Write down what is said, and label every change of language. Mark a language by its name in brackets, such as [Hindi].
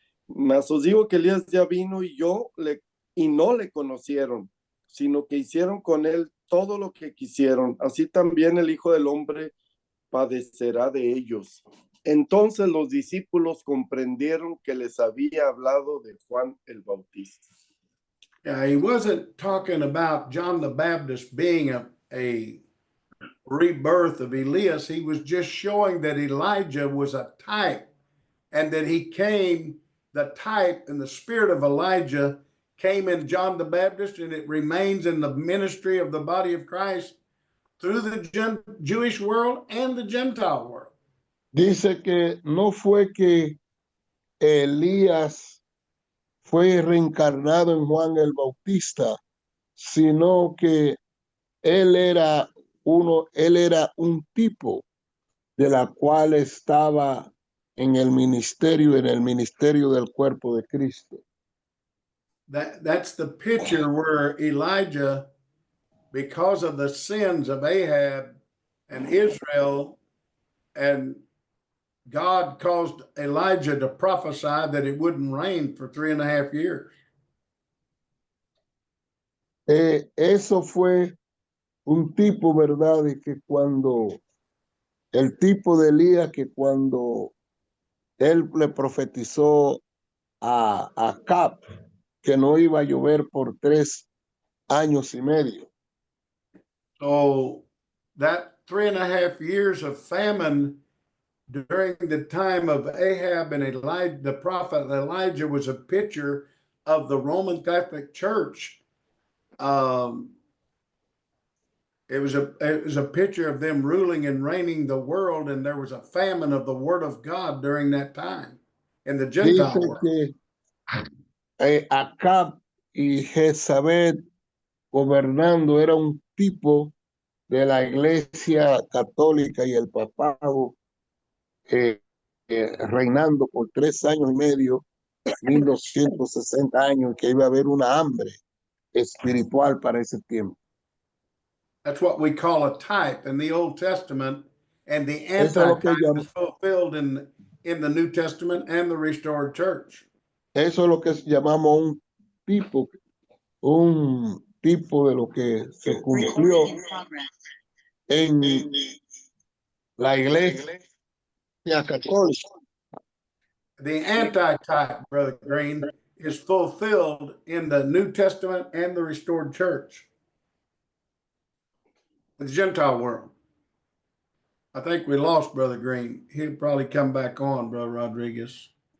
[Spanish] Mas os digo que Elías ya vino y no le conocieron, sino que hicieron con él todo lo que quisieron. Así también el Hijo del Hombre padecerá de ellos. Entonces los discípulos comprendieron que les había hablado de Juan el Bautista. [English] He wasn't talking about John the Baptist being a rebirth of Elias. He was just showing that Elijah was a type and that he came, the type and the spirit of Elijah came in John the Baptist, and it remains in the ministry of the body of Christ through the Jewish world and the Gentile world. [Spanish] Dice que no fue que Elías fue reencarnado en Juan el Bautista, sino que él era un tipo de la cual estaba en el ministerio del cuerpo de Cristo. [English] That's the picture where Elijah, because of the sins of Ahab and Israel, and God caused Elijah to prophesy that it wouldn't rain for 3.5 years. [Spanish] Eso fue un tipo, ¿verdad? De que el tipo de Elías, que cuando él le profetizó a Acab que no iba a llover por 3 años y medio. [English] So that 3.5 years of famine during the time of Ahab and Elijah, the prophet Elijah, was a picture of the Roman Catholic Church. It was a picture of them ruling and reigning the world, and there was a famine of the word of God during that time in the Gentile [Spanish] Dice [English] world. [Spanish] que Acab y Jezabel gobernando era un tipo de la iglesia católica y el papado reinando por 3 años y medio, 1260 años, que iba a haber una hambre espiritual para ese tiempo. [English] That's what we call a type in the Old Testament, and the [Spanish] Eso es lo que [English] anti-type is fulfilled in the New Testament and the restored church. [Spanish] Eso es lo que llamamos un tipo de lo que se cumplió en la iglesia católica. [English] The anti-type, Brother Green, is fulfilled in the New Testament and the restored church, the Gentile world. I think we lost Brother Green. He'll probably come back on, Brother Rodriguez.